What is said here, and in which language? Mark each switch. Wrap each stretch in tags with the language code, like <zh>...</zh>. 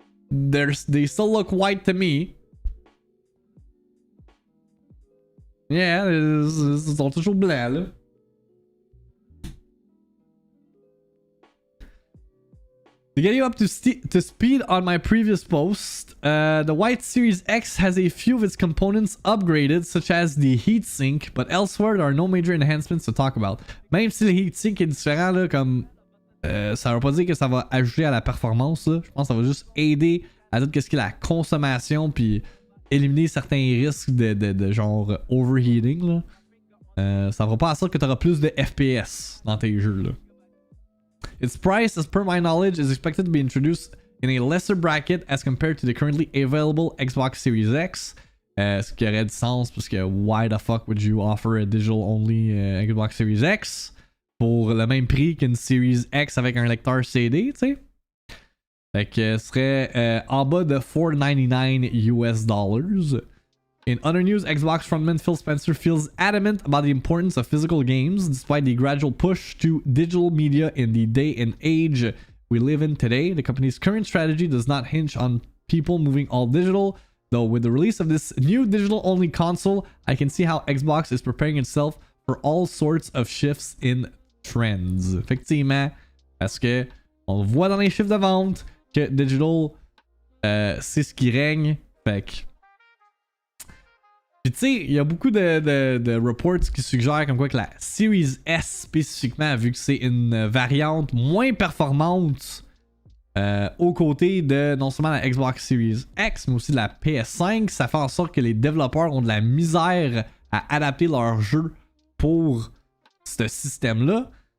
<en>They still look white to me.</en> <fr>Yeah, ils sont toujours blancs, là.</fr> <en>To get you up to speed on my previous post, the white Series X has a few of its components upgraded, such as the heatsink, but elsewhere there are no major enhancements to talk about.</en> <fr>Même si le heatsink est différent, là, comme ça veut pas dire que ça va ajouter à la performance, là. Je pense que ça va juste aider à tout ce qui est la consommation, puis éliminer certains risques de genre overheating, là. Ça va pas à ça que tu auras plus de FPS dans tes jeux, là.</fr> <en>Its price, as per my knowledge, is expected to be introduced in a lesser bracket as compared to the currently available Xbox Series X.</en> <fr>Ce qui aurait du sens parce que</fr> <en>why the fuck would you offer a digital only Xbox Series X</en> <fr>pour le même prix qu'une Series X avec un lecteur CD, tu sais? Fait que ce serait en bas de $499 US.</fr> <en>In other news, Xbox frontman Phil Spencer feels adamant about the importance of physical games, despite the gradual push to digital media in the day and age we live in today. The company's current strategy does not hinge on people moving all digital, though with the release of this new digital-only console, I can see how Xbox is preparing itself for all sorts of shifts in trends.</en> <fr>Effectivement, parce que on voit dans les chiffres de vente que digital, c'est ce qui règne. Fait que puis tu sais, il y a beaucoup de reports qui suggèrent comme quoi que la Series S spécifiquement, vu que c'est une variante moins performante aux côtés de non seulement la Xbox Series X, mais aussi de la PS5, ça fait en sorte que les développeurs ont de la misère à adapter leurs jeux pour ce système-là.</fr>